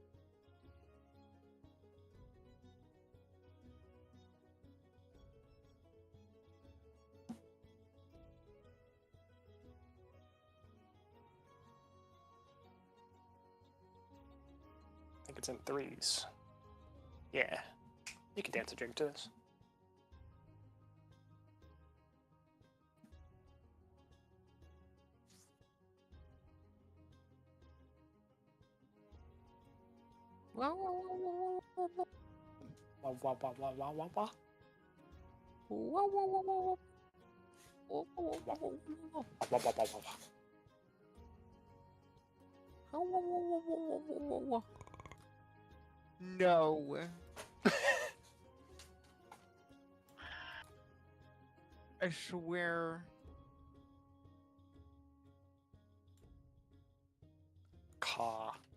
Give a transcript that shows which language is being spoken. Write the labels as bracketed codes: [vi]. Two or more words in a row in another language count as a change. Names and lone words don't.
[en] I think it's in threes. Yeah. You can dance a jig to this. Wow, wow, wow, wow, wow, Wah, wah, wah, wah, wah, wah, wah. wow, wow, wow, wow, wow, wow, wow, wow, wow, wow. Wah, wah, wah, wah, wah. Wow, wow, wow, wow, wow, wow, wow, wow. No. I swear. Caw.